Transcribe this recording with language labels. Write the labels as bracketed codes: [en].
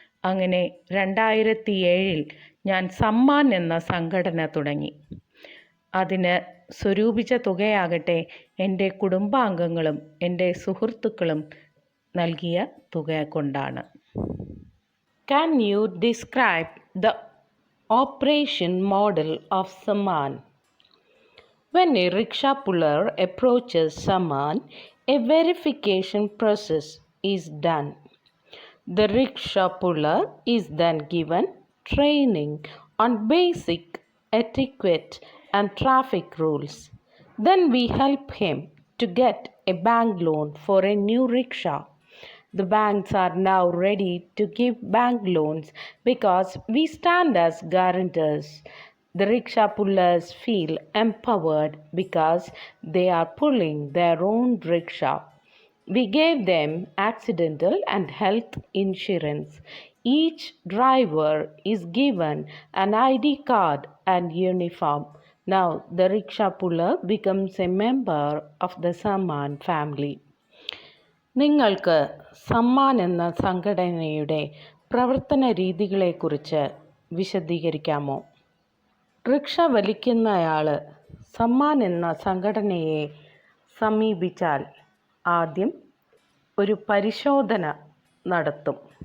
[ml] അങ്ങനെ 2007 ഞാൻ സമ്മാൻ എന്ന സംഘടന തുടങ്ങി. അതിന് സ്വരൂപിച്ച തുകയാകട്ടെ എൻ്റെ കുടുംബാംഗങ്ങളും എൻ്റെ സുഹൃത്തുക്കളും നൽകിയ തുക കൊണ്ടാണ്. [en] Can you describe the operation model of Samman? When a rickshaw puller approaches someone, a verification process is done. The rickshaw puller is then given training on basic etiquette and traffic rules. Then we help him to get a bank loan for a new rickshaw. The banks are now ready to give bank loans because we stand as guarantors. The rickshaw pullers feel empowered because they are pulling their own rickshaw. We gave them accidental and health insurance. Each driver is given an ID card and uniform. Now the rickshaw puller becomes a member of the Samman family. [ml] നിങ്ങൾക്ക് സമ്മാൻ എന്ന സംഘടനയുടെ പ്രവർത്തന രീതികളെക്കുറിച്ച് വിശദീകരിക്കാമോ? Rickshaw വലിക്കുന്നയാൾ Samman എന്ന സംഘടനയെ സമീപിച്ചാൽ ആദ്യം ഒരു പരിശോധന നടത്തും.